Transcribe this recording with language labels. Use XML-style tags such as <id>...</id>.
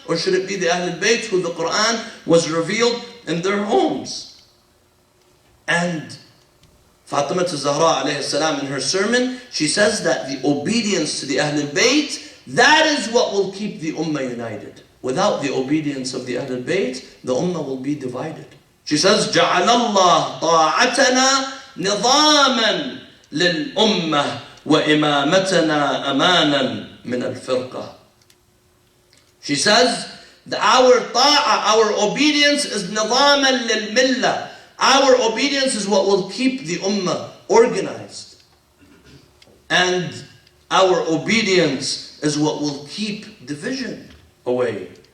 <en>Or should it be the Ahlul Bayt who the Quran was revealed in their homes? And Fatima al-Zahra alayhi salam, in her sermon, she says that the obedience to the Ahlul Bayt, that is what will keep the Ummah united. Without the obedience of the Ahlul Bayt, the Ummah will be divided. She says,</en> <ar>جَعَلَ اللَّهُ طَاعَتَنَا نِظَامًا لِلْأُمَّةِ وَإِمَامَتَنَا أَمَانًا مِنَ الْفِرْقَةِ.</ar> <en>She says, our ta'ah, our obedience is</en> <ar>نِظَامًا لِلْمِلَّةِ.</ar> <en>Our obedience is what will keep the ummah organized. And our obedience is what will keep division away.</en>